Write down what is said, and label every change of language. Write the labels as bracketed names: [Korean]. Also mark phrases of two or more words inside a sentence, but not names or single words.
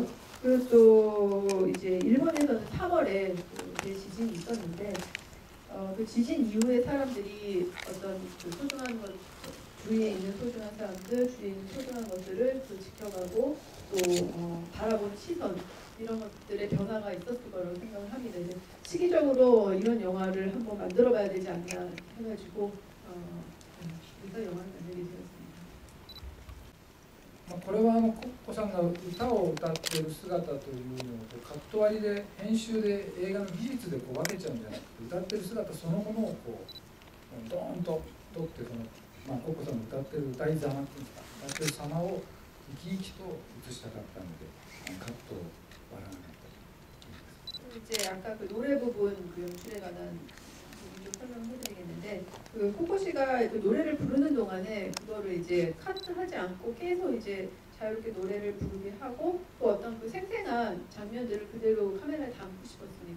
[Korean] 그리고 또 이제 일본에서는 3월에 그 대지진이 있었는데 그 지진 이후에 사람들이 어떤 그 소중한 것 주위에 있는 소중한 사람들, 주위에 있는 소중한 것들을 또 지켜가고 또 바라보는 시선 이런 것들의 변화가 있었을 거라고 생각을 합니다. 이제 시기적으로 이런 영화를 한번 만들어봐야 되지 않나 해가지고 그래서 영화를 만들게 되었습니다. [Japanese] これはコッコさんが歌を歌っている姿というのをカット割りで編集で映画の技術でこう分けちゃうんじゃなくて歌ってる姿そのものをこうドーンと撮ってコッコさんの歌ってる歌いざまっていうんですか歌ってる様を生き生きと映したかったのでカットを割らなかったと。 [Korean] 이제 아까 그 노래 부분 그 연출에 관한 좀 설명해드리겠는데 그 코코 씨가 그 노래를 부르는 동안에 그거를 이제 카트하지 않고 계속 이제 자유롭게 노래를 부르게 하고 또 어떤 그 생생한 장면들을 그대로 카메라에 담고 싶었습니다.